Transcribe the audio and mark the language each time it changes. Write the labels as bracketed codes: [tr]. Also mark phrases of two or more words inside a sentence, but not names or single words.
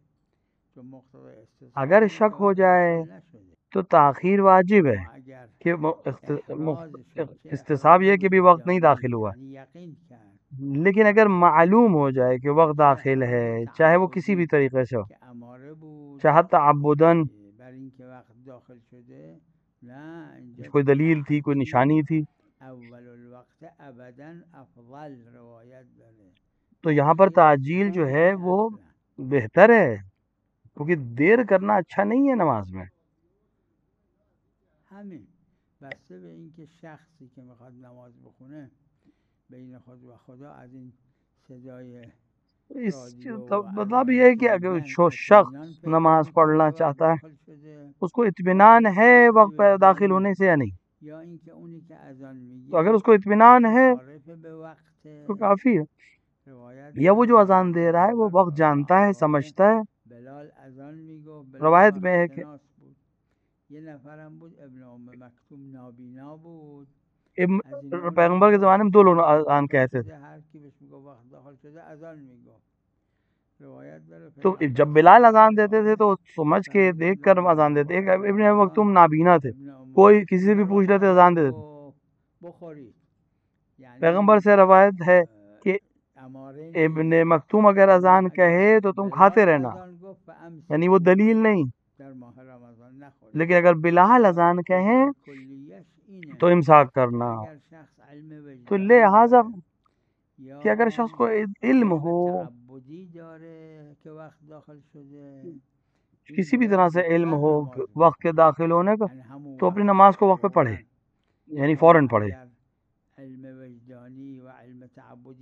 [ur] اگر شک ہو جائے تو تاخیر واجب ہے کہ استصحاب یہ کہ بھی وقت نہیں داخل ہوا، لیکن اگر معلوم ہو جائے کہ وقت داخل ہے، چاہے وہ کسی بھی طریقے سے ہو، چاہے تعبداً، کوئی دلیل تھی، کوئی نشانی تھی، [fa] اول الوقت ابدا افضل روایت داره، [ur] تو یہاں پر تعجیل جو ہے وہ بہتر ہے، کیونکہ دیر کرنا اچھا نہیں ہے نماز میں۔ [fa] همین بسته به اینکه شخصی که میخواد نماز بخونه بین خود و خدا از این صدای [ur] اس مطلب یہ ہے کہ اگر شخص نماز پڑھنا چاہتا ہے اس کو اطمینان ہے وقت پہ داخل ہونے سے یا نہیں، [fa] یا اینکه اونی که اذان میگه [ur] تو اگر اس کو اطمینان ہے [fa] عارف به وقت [ur] تو کافی ہے، یا وہ جو اذان دے رہا ہے وہ وقت جانتا ہے، سمجھتا ہے۔ [fa] بلال اذان میگو، [ur] روایت میں ہے کہ [fa] یه نفرم بود ابن ام مکتوم نابینا بود، [ur] پیغمبر کے زمانے میں دو لوگ اذان کہتے تھے، [fa] هر کی بهش میگو وقت داخل شده اذان میگو. روایت داره [ur] تو جب بلال اذان دیتے تھے تو سمجھ کے دیکھ کر اذان دیتے، ایک ابن مکتوم نابینا تھے، کوئی کسی سے بھی پوچھ لیتے اذان دے دیتے۔ [fa] بخورید [ur] پیغمبر سے روایت ہے کہ ابن مکتوم اگر اذان کہے تو تم کھاتے رہنا، یعنی وہ دلیل نہیں، لیکن اگر بلال اذان کہیں تو امساک کرنا۔ تو لہذا کہ اگر شخص کو علم ہو، کسی بھی طرح سے علم ہو وقت کے داخل ہونے کا، تو اپنی نماز کو وقت پہ پڑھے، یعنی فوراً پڑھے۔ [fa] علم وجدانی و علم تعبدی